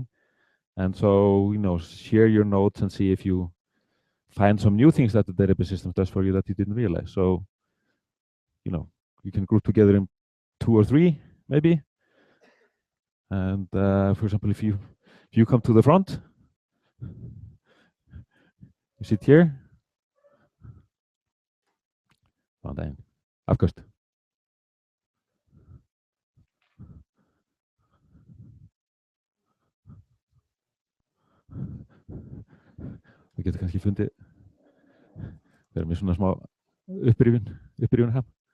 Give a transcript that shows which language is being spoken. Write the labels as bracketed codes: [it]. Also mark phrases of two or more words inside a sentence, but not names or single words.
[en] And so, share your notes and see if you find some new things that the database system does for you that you didn't realize. So, you can group together in 2 or 3, maybe. And for example, if you come to the front, you sit here. [is] Góðan daginn. Afköst. Við getum kannski fundið, við erum með svona smá upprifjun ham.